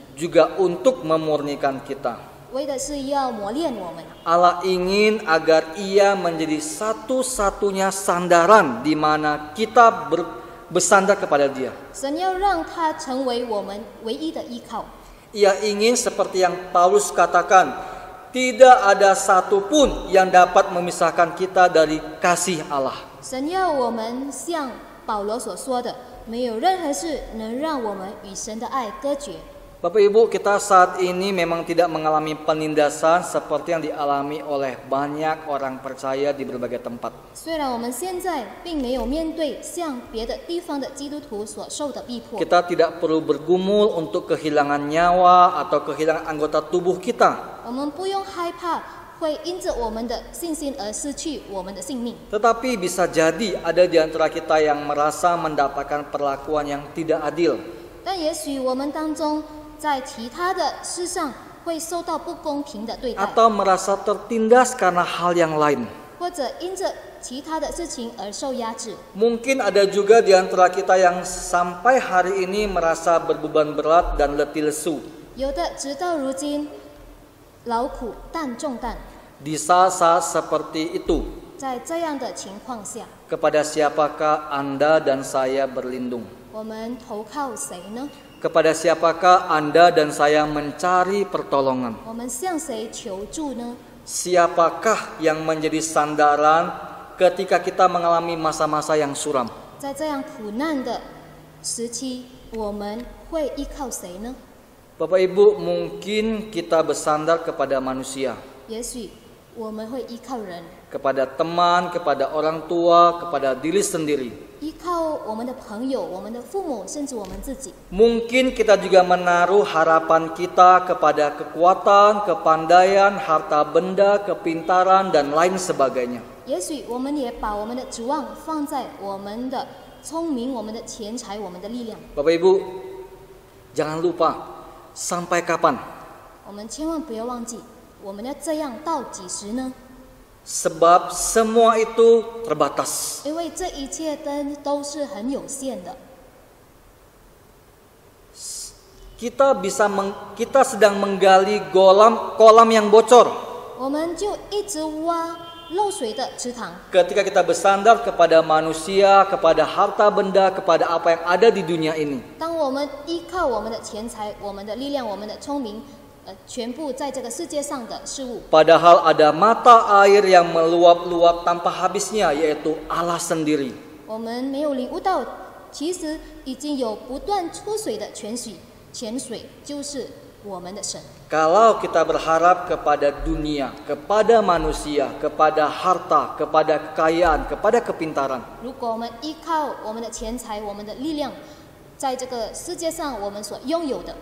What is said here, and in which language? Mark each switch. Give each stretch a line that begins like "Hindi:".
Indonesian: juga untuk memurnikan kita.
Chinese: 为的是要磨练我们。
Indonesian: Allah ingin agar Ia menjadi satu-satunya sandaran di mana kita bersandar kepada Dia.
Chinese: 神要让他成为我们唯一的依靠。
Indonesian: Ia ingin seperti yang Paulus katakan, tidak ada satupun yang dapat memisahkan kita dari kasih Allah.
Chinese: 神要我们像保罗所说的，没有任何事能让我们与神的爱隔绝。
Indonesian: Bapak Ibu, kita saat ini memang tidak mengalami penindasan seperti yang dialami oleh banyak orang percaya di berbagai tempat.
Chinese: 虽然我们现在并没有面对像别的地方的基督徒所受的逼迫，
Indonesian: Kita tidak perlu bergumul untuk kehilangan nyawa atau kehilangan anggota tubuh kita.
Chinese: 我们不用害怕会因着我们的信心而失去我们的性命。
Indonesian: Tetapi bisa jadi ada di antara kita yang merasa mendapatkan perlakuan yang tidak adil.
Chinese: 但也许我们当中在其他的事上会受到不公平的对待，
Indonesian: Atau merasa tertindas karena hal yang lain.
Chinese: 或者因着其他的事情而受压制。
Indonesian: Mungkin ada juga di antara kita yang sampai hari ini merasa berbeban berat dan letih lesu.
Chinese: 有的直到如今劳苦担重担，
Indonesian: Di saat-saat seperti itu,
Chinese: 在这样的情况下，
Indonesian: kepada siapakah Anda dan saya berlindung?
Chinese: 我们投靠谁呢？
Indonesian: Kepada siapakah Anda dan saya mencari pertolongan?
Chinese: 我们向谁求助呢？
Indonesian: Siapakah yang menjadi sandaran ketika kita mengalami masa-masa yang suram?
Chinese: 在这样苦难的时期，我们会依靠谁呢？
Indonesian: Bapak Ibu, mungkin kita bersandar kepada manusia,
Chinese: 也许我们会依靠人，
Indonesian: kepada teman, kepada orang tua, kepada diri sendiri.
Chinese: 依靠我们的朋友、我们的父母，甚至我们自己。
Indonesian: Mungkin kita juga menaruh harapan kita kepada kekuatan, kepandaian, harta benda, kepintaran, dan lain sebagainya.
Chinese: 也许我们也把我们的指望放在我们的聪明、我们的钱财、我们的力量。
Indonesian: Bapak Ibu, jangan lupa, sampai kapan?
Chinese: 我们千万不要忘记，我们要这样到几时呢？
Indonesian: Sebab semua itu terbatas.
Chinese: 因为这一切都是很有限的。
Indonesian: Kita sedang menggali kolam yang bocor.
Chinese: 我们就一直挖漏水的池塘。
Indonesian: Ketika kita bersandar kepada manusia, kepada harta benda, kepada apa yang ada di dunia ini.
Chinese: 当我们依靠我们的钱财、我们的力量、我们的聪明，全部在这个世界上的事物。
Indonesian: Padahal ada mata air yang meluap-luap tanpa habisnya, yaitu Allah sendiri.
Chinese: 我们没有领悟到，其实已经有不断出水的泉水就是我们的神。
Indonesian: Kalau kita berharap kepada dunia, kepada manusia, kepada harta, kepada kekayaan, kepada kepintaran.
Chinese: 如果我们依靠我们的钱财、我们的力量，在这个世界上我们所拥有的，